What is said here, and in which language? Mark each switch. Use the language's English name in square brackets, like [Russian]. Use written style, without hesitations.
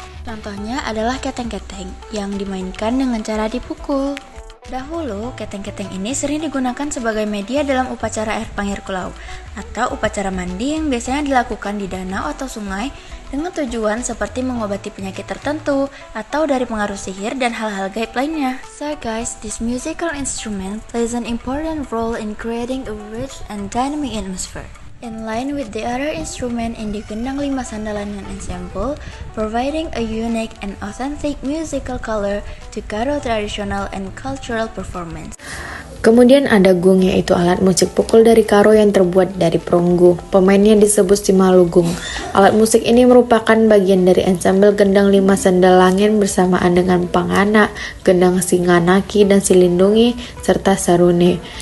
[Indonesian] Contohnya adalah keteng-keteng, yang dimainkan dengan cara dipukul. Dahulu, keteng-keteng ini sering digunakan sebagai media dalam upacara air pangir kulau, atau upacara mandi yang biasanya dilakukan di danau atau sungai dengan tujuan seperti mengobati penyakit tertentu atau dari pengaruh sihir dan hal-hal gaib lainnya. [English] So guys, this musical instrument plays an important role in creating a rich and dynamic atmosphere. In line with the other instrument in the Gendang Lima Sandalan Ensemble, providing a unique and authentic musical color to Karo traditional and cultural performance. [Indonesian] Kemudian ada gung, yaitu alat musik pukul dari Karo yang terbuat dari perunggu. Pemainnya disebut Simalungun. Alat musik ini merupakan bagian dari ensemble Gendang Lima Sandalangin bersamaan dengan Pangana, Gendang Singanaki dan Silindungi, serta Sarune.